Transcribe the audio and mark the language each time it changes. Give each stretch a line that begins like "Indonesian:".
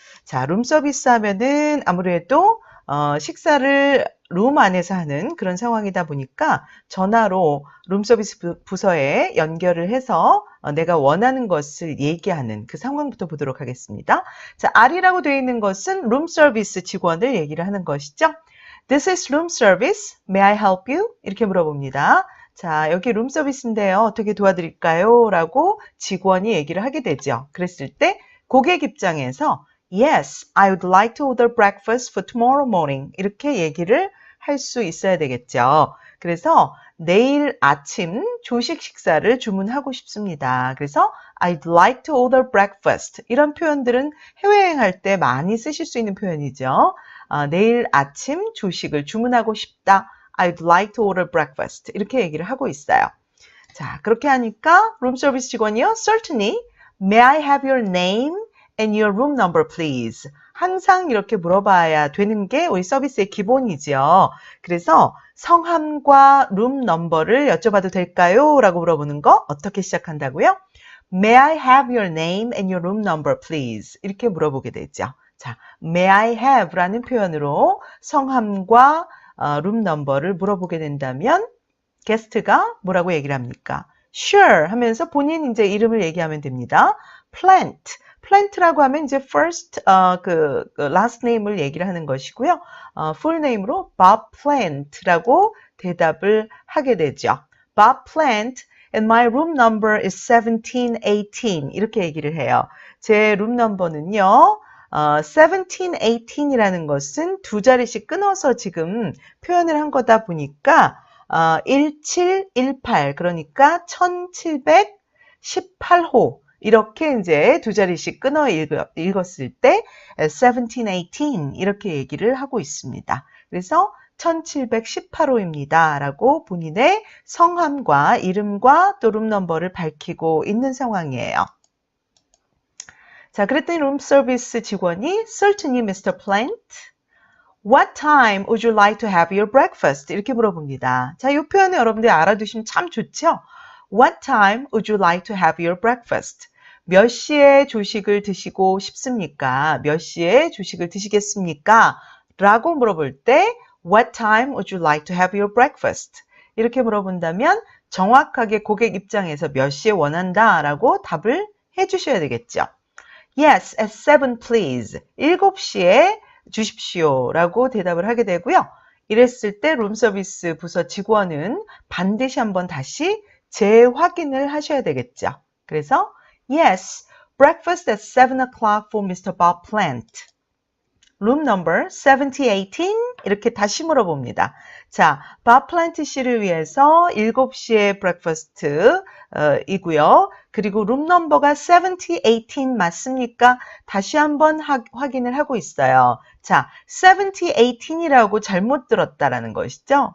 Korean: 자, 룸 서비스 하면은 아무래도 식사를 룸 안에서 하는 그런 상황이다 보니까 전화로 룸서비스 부서에 연결을 해서 내가 원하는 것을 얘기하는 그 상황부터 보도록 하겠습니다. 자, R이라고 되어 있는 것은 룸서비스 직원을 얘기를 하는 것이죠.
English: This is room service. May I help you?
Korean: 이렇게 물어봅니다. 자, 여기 룸서비스인데요. 어떻게 도와드릴까요? 라고 직원이 얘기를 하게 되죠. 그랬을 때 고객 입장에서
English: Yes, I would like to order breakfast for tomorrow morning.
Korean: 이렇게 얘기를 할 수 있어야 되겠죠. 그래서 내일 아침 조식 식사를 주문하고 싶습니다. 그래서
English: I'd like to order breakfast.
Korean: 이런 표현들은 해외여행할 때 많이 쓰실 수 있는 표현이죠. 내일 아침 조식을 주문하고 싶다.
English: I'd like to order breakfast.
Korean: 이렇게 얘기를 하고 있어요. 자, 그렇게 하니까 룸서비스 직원이요.
English: Certainly. May I have your name and your room number, please.
Korean: 항상 이렇게 물어봐야 되는 게 우리 서비스의 기본이죠. 그래서 성함과 룸 넘버를 여쭤봐도 될까요? 라고 물어보는 거 어떻게 시작한다고요?
English: May I have your name and your room number, please?
Korean: 이렇게 물어보게 되죠. 자,
English: May I have
Korean: 라는 표현으로 성함과 룸 넘버를 물어보게 된다면 게스트가 뭐라고 얘기를 합니까? Sure 하면서 본인 이제 이름을 얘기하면 됩니다.
English: Plant.
Korean: 플랜트라고 하면 이제 first 그 last name을 얘기를 하는 것이고요. full name으로 Bob Plant라고 대답을 하게 되죠.
English: Bob Plant and my room number is 1718
Korean: 이렇게 얘기를 해요. 제 룸 넘버는요. 1718이라는 것은 두 자리씩 끊어서 지금 표현을 한 거다 보니까 1718 그러니까 1718호 이렇게 이제 두 자리씩 끊어 읽었을 때 1718 이렇게 얘기를 하고 있습니다. 그래서 1718호입니다. 라고 본인의 성함과 이름과 또 룸 넘버를 밝히고 있는 상황이에요. 자, 그랬더니 룸 서비스 직원이
English: Certainly, Mr. Plant. What time would you like to have your breakfast?
Korean: 이렇게 물어봅니다. 자, 이 표현을 여러분들이 알아두시면 참 좋죠?
English: What time would you like to have your breakfast?
Korean: 몇 시에 조식을 드시고 싶습니까? 몇 시에 조식을 드시겠습니까? 라고 물어볼 때
English: What time would you like to have your breakfast?
Korean: 이렇게 물어본다면 정확하게 고객 입장에서 몇 시에 원한다 라고 답을 해주셔야 되겠죠.
English: Yes, at 7 please.
Korean: 7시에 주십시오 라고 대답을 하게 되고요. 이랬을 때 룸서비스 부서 직원은 반드시 한번 다시 재확인을 하셔야 되겠죠.
English: 그래서 Yes, breakfast at 7 o'clock for Mr. Bob Plant. Room number 7018
Korean: 이렇게 다시 물어봅니다. 자, Bob Plant 씨를 위해서 7시에 breakfast 이고요. 그리고 룸 넘버가 7018 맞습니까? 다시 한번 확인을 하고 있어요. 자, 7018이라고 잘못 들었다라는 것이죠.